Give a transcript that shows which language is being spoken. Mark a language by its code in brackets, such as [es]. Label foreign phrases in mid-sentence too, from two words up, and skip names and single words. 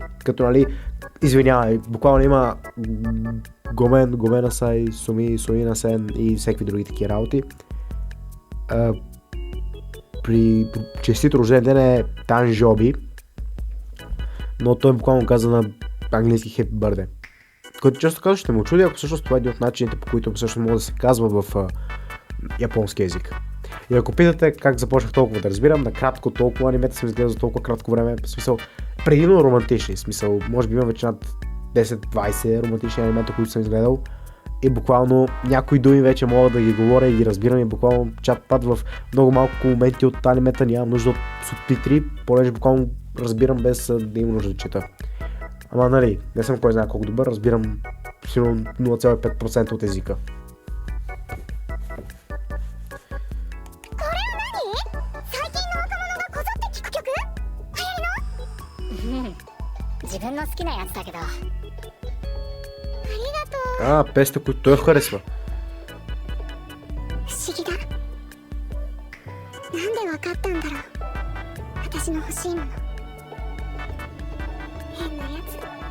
[bg] Като, нали, извинявай, буквално има [ja] ごめん、ごめんなさい、すみ、すいません [bg] и всеки други такива работи. При честит рожден ден е танжоби, но той буквално каза на английски [en] happy birthday. [bg] Като често казвам, ще ме очуди, ако всъщност това е един от начините, по които всъщност може да се казва в японски език. И ако питате как започнах толкова да разбирам, накратко толкова анимета съм изгледал за толкова кратко време, в смисъл предимно романтични, в смисъл може би има вече над 10-20 романтични анимета, които съм изгледал и буквално някои думи вече мога да ги говоря и ги разбирам и буквално чат-пат в много малко моменти от анимета нямам нужда от субтитри, понеже буквално разбирам без да има нужда да чета. Ама нали, не съм кой знае колко добър, разбирам сигурно 0,5% от езика. [ja] 自分の好きなやつだけど。 [bg] Песните, които той харесва. [ja] 不思議だ。なんでわかったんだろう。私の欲しいもの。変なやつ。